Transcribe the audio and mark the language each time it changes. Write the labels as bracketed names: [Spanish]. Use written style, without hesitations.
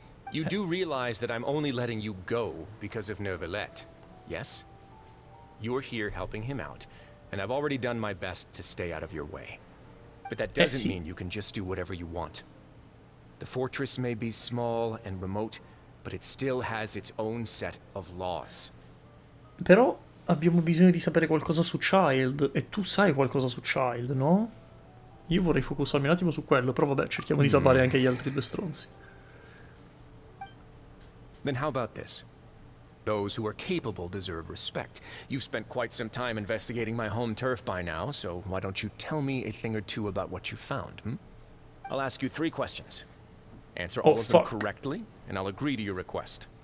[English] You do realize that I'm only letting you go because of Neuvillette, yes? You're here helping him out, and I've already done my best to stay out of your way. But that doesn't mean you can just do whatever you want. The fortress may be small and remote, but it still has its own set of laws. [Italian] Però abbiamo bisogno di sapere qualcosa su Child, e tu sai qualcosa su Child, no? Io vorrei focusarmi un attimo su quello, però vabbè, cerchiamo di salvare anche gli altri due stronzi. [English] Then how about this? Those who are capable deserve respect. You've spent quite some time investigating my home turf by now, so why don't you tell me a thing or two about what you found, hmm? I'll ask you 3 questions. Answer all of them correctly, and I'll agree to your request.